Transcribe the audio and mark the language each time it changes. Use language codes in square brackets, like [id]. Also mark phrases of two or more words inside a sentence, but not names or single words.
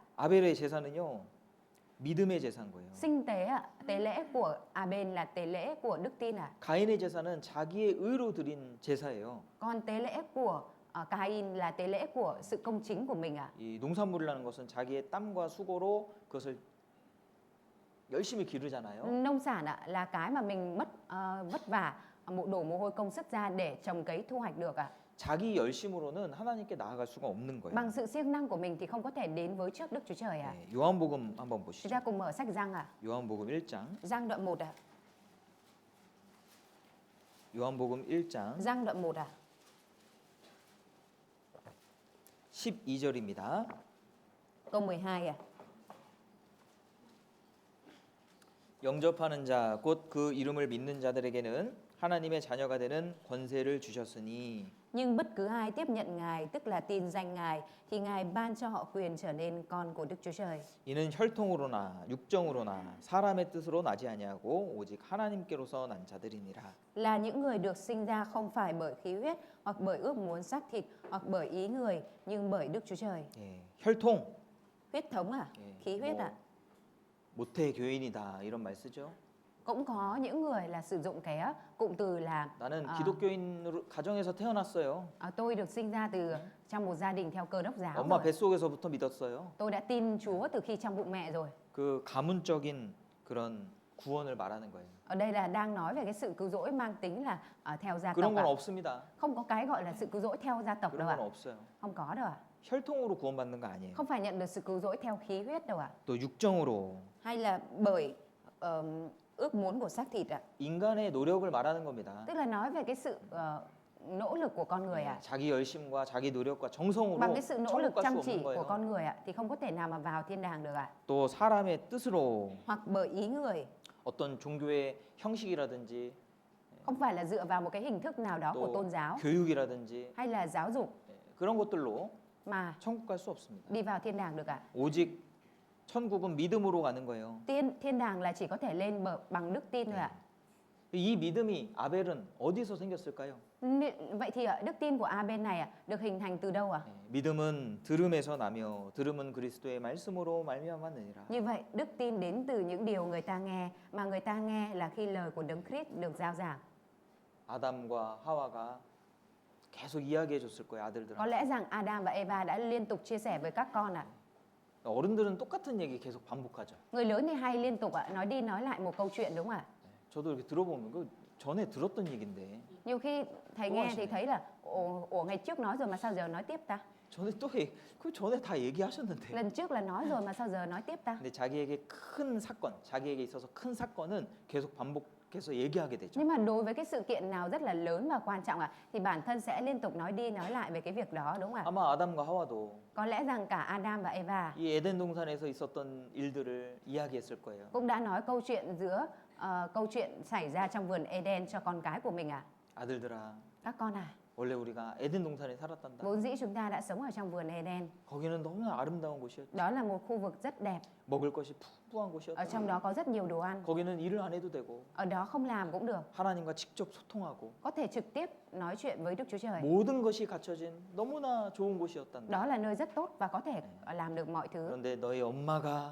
[ko] 아벨의 제사는요, 믿음의 제사인 거예요. [vi] Sinh tế à? Tế lễ của Abel là tế lễ của đức tin à? [ko] 가인의 제사는 자기의 의로 드린 제사예요. [vi] Còn tế lễ của Cain là tế lễ của sự công chính của mình à? [ko] 이 농산물이라는 것은 자기의 땀과 수고로 그것을 열심히 기르잖아요. [vi] Nông sản ạ, là cái mà mình vất vả, đổ mồ hôi công sức ra để trồng cấy thu hoạch được ạ. [ko] 자기 열심으로는 하나님께 나아갈 수가 없는 거예요. [vi] Bằng sự siêng năng của mình thì không có thể đến với trước Đức Chúa Trời ạ. [ko] 네, 요한복음 한번 [vi] Chúng [ko] 보시죠. [vi] ta cùng mở sách Giăng ạ. [ko] 요한복음 1장. [vi] Giăng đoạn 1 ạ. [ko] 요한복음 1장 [vi] Giăng đoạn 1 ạ. [ko] 12절입니다. [vi] Câu 12 ạ. [ko] 영접하는 자 곧 그 이름을 믿는 자들에게는 하나님의 자녀가 되는 권세를 주셨으니 [vi] Nhưng bất cứ ai tiếp nhận Ngài, tức là tin danh Ngài, thì Ngài ban cho họ quyền trở nên con của Đức Chúa Trời. [ko] 이는 혈통으로나 육정으로나 사람의 뜻으로 나지 아니하고 오직 하나님께로서 난 자들이니라. [vi] Là những người được sinh ra không phải bởi khí huyết hoặc bởi ước muốn xác thịt hoặc bởi ý người, nhưng bởi Đức Chúa Trời. [ko] 예, 혈통, [vi] Huyết thống à? Khí huyết à? [ko] 모태 교인이다 이런 말 쓰죠. [vi] Cũng có những người là sử dụng cái cụm từ là [ko] 나는 기독교인으로 가정에서 태어났어요. [vi] tôi được sinh ra từ trong một gia đình theo Cơ đốc giáo. [ko] 엄마 [vi] Rồi. [ko] 뱃속에서부터 믿었어요. [vi] Tôi đã tin Chúa từ khi trong bụng mẹ rồi. [ko] 그 가문적인 그런 구원을 말하는 거예요. [vi] Ở đây là đang nói về cái sự cứu rỗi mang tính là theo gia [ko] 그런 [vi] tộc [ko] 건 [vi] ạ. [ko] 없습니다. [vi] Không có cái gọi là sự cứu rỗi theo gia tộc đâu [ko] 그런 [vi] ạ. [ko] 건 없어요. [vi] Không có đâu ạ. [ko] 혈통으로 구원받는 거 아니에요. [vi] Không phải nhận được sự cứu rỗi theo khí huyết đâu ạ. [ko] 또 육정으로 [vi] Hay là bởi ước muốn của xác thịt ạ. [ko] 인간의 노력을 말하는 겁니다. [vi] Tức là nói về cái sự nỗ lực của con người ạ. [ko] 자기 열심과 자기 노력과 정성으로 [vi] Bằng cái sự nỗ [ko] 천국 [vi] lực [ko] 갈 수 [vi] chăm [ko] 없는 [vi] chỉ của [ko] 거예요. [vi] con người ạ thì không có thể nào mà vào thiên đàng được ạ. [ko] 또 사람의 뜻으로 [vi] Hoặc bởi ý người, [ko] 어떤 종교의 형식이라든지 [vi] không phải là dựa vào một cái hình thức nào đó của [ko] 또 [vi] tôn giáo [ko] 교육이라든지 [vi] hay là giáo dục [ko] 그런 것들로 [vi] mà [ko] 천국 갈 수 없습니다. [vi] đi vào thiên đàng được ạ. [ko] 오직 천국은 믿음으로 가는 거예요. [vi] Thiên đàng là chỉ có thể lên bằng đức tin thôi ạ. [ko] 이 믿음이 아벨은 어디서 생겼을까요? [vi] Vậy thì đức tin của Abel này được hình thành từ đâu ạ? [ko] 믿음은 들음에서 나며 들음은 그리스도의 말씀으로 말미암았느니라. [vi] Như vậy, đức tin đến từ những điều người ta nghe, mà người ta nghe là khi lời của Đấng Christ được giao giảng. [ko] 아담과 하와가 계속 이야기해 줬을 거예요, [vi] Có [ko] 아들들한테. [vi] lẽ rằng Adam và Eva đã liên tục chia sẻ với các con ạ. [ko] 어른들은 똑같은 얘기 계속 반복하죠. [vi] Người lớn thì hay liên tục nói đi nói lại một câu chuyện đúng không ạ? [ko] 저도 이렇게 들어보면 그 전에 들었던 얘긴데 [vi] Nhiều khi thầy Đúng nghe rồi. thì thấy là ủa ngày trước nói rồi mà sao giờ nói tiếp ta? [ko] 전에 그 전에 다 얘기하셨는데. [vi] Lần trước là nói rồi mà sao giờ nói tiếp ta? [ko] 근데 자기에게 큰 사건, 자기에게 있어서 큰 사건은 계속 반복해서 얘기하게 되죠. [vi] Nhưng mà đối với cái sự kiện nào rất là lớn và quan trọng thì bản thân sẽ liên tục nói đi nói lại về cái việc đó đúng không ạ? [ko] 아마 아담과 하와도 [vi] Có lẽ rằng cả Adam và Eva [ko] 이 에덴 동산에서 있었던 일들을 이야기했을 거예요. [vi] cũng đã nói câu chuyện giữa câu chuyện xảy ra trong vườn Eden cho con cái của mình ạ. [ko] 아들들아, [vi] Các con à, [ko] 원래 우리가 에덴 동산에 살았단다. [vi] vốn dĩ chúng ta đã sống ở trong vườn Eden. [ko] 거기는 너무나 아름다운 곳이었죠. [vi] Đó là một khu vực rất đẹp. [ko] 먹을 것이 풍부한 [vi] Ở [ko] 곳이었다. [vi] trong đó có rất nhiều đồ ăn. [ko] 거기는 일을 안 해도 되고 [vi] Ở đó không làm cũng được. [ko] 하나님과 직접 소통하고 [vi] Có thể trực tiếp nói chuyện với Đức Chúa Trời. [ko] 모든 것이 갖춰진 너무나 좋은 곳이었단다. [vi] Đó là nơi rất tốt và có thể làm được mọi thứ. [ko] 그런데 너희 엄마가